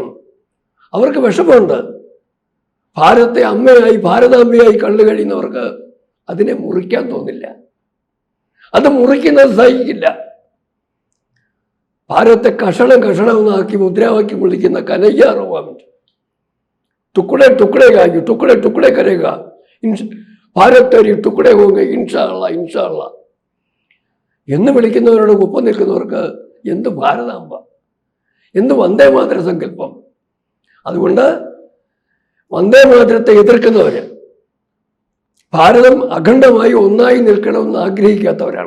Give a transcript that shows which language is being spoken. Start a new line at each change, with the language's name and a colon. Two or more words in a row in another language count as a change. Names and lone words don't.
Malayalam: അവർക്ക് വിഷമമുണ്ട്. ഭാരതത്തെ അമ്മയായി, ഭാരതാമ്മയായി കണ്ടു കഴിയുന്നവർക്ക് അതിനെ മുറിക്കാൻ തോന്നില്ല. അത് മുറിക്കുന്നത് സഹിക്കില്ല. ഭാരതത്തെ കഷണമെന്നാക്കി മുദ്രാവാക്യം വിളിക്കുന്ന കനയ്യാറുവാമിൻ്റെ
Hindi: टुकड़े टुकड़े खाएंगे, टुकड़े टुकड़े करेगा, ഭാരത് तेरी टुकड़े होंगे
Arabic: إن شاء الله إن شاء الله
Malayalam: എന്ന് വിളിക്കുന്നവരോട് ഒപ്പം നിൽക്കുന്നവർക്ക് എന്ത് ഭാരതാംബ, എന്ത് വന്ദേമാതര സങ്കല്പം. അതുകൊണ്ട് വന്ദേമാതരത്തെ എതിർക്കുന്നവർ ഭാരതം അഖണ്ഡമായി ഒന്നായി നിൽക്കണമെന്ന് ആഗ്രഹിക്കാത്തവരാണ്.